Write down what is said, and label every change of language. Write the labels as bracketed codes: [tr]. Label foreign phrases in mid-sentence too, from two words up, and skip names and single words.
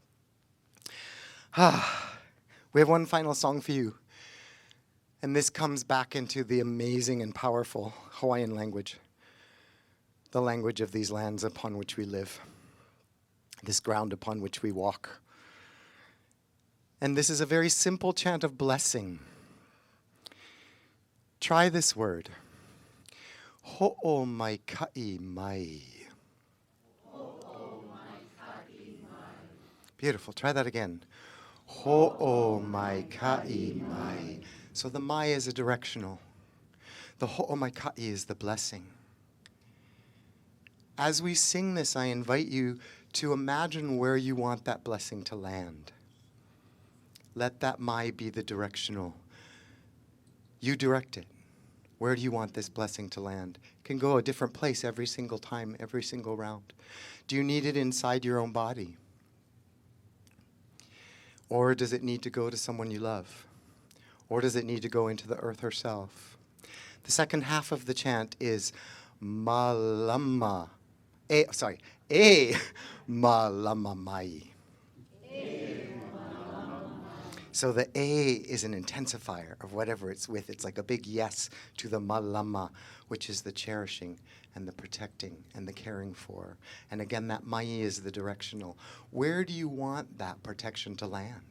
[en] We have one final song for you, and this comes back into the amazing and powerful Hawaiian language, the language of these lands upon which we live, this ground upon which we walk. And this is a very simple chant of blessing. Try this word. [haw] Ho'o mai ka'i mai. Ho'o mai ka'i mai. [en] Beautiful. Try that again. [haw] Ho'o mai ka'i mai. [en] So the mai is a directional. The [haw] ho'o mai ka'i [en] is the blessing. As we sing this, I invite you to imagine where you want that blessing to land. Let that mai be the directional. You direct it. Where do you want this blessing to land? It can go a different place every single time, every single round. Do you need it inside your own body? Or does it need to go to someone you love? Or does it need to go into the earth herself? The second half of the chant is malama. [haw] E malama mai. [en] So the A is an intensifier of whatever it's with. It's like a big yes to the malama, which is the cherishing and the protecting and the caring for. And again, that mai is the directional. Where do you want that protection to land?